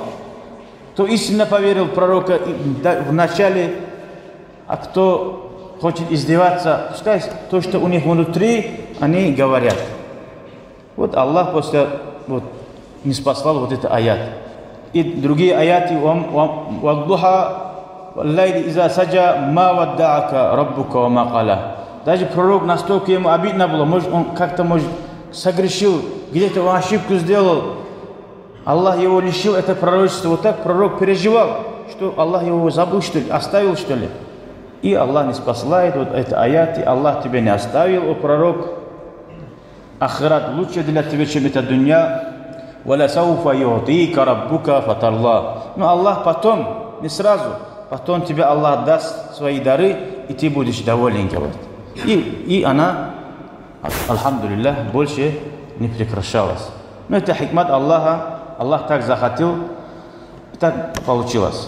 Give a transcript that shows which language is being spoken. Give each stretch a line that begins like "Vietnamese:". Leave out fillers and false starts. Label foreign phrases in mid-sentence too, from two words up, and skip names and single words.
Russian: Кто истинно поверил в пророка в начале, а кто хочет издеваться, пускай то, что у них внутри, они говорят. Вот Аллах после не спасал вот этот аят. И другие аяты,
Arabic: «والضحى والليل إذا سجى ما ودعك ربك وما قلى».
Russian: Даже пророк настолько ему обидно было, может, он как-то согрешил, где-то он ошибку сделал. Аллах его лишил это пророчество. Вот так пророк переживал, что Аллах его забыл, что ли, оставил, что ли. И Аллах не спасает вот эти аяты. Аллах тебя не оставил, о пророк. Ахират лучше для тебя, чем эта дунья.
Arabic: «ولسوف يعطيك ربك فترضى».
Russian: Но Аллах потом, не сразу, потом тебе Аллах даст свои дары, и ты будешь доволен, говорит. И она, альхамдулиллах, больше не прекращалась. Но это хикмат Аллаха. Аллах так захотел, так получилось.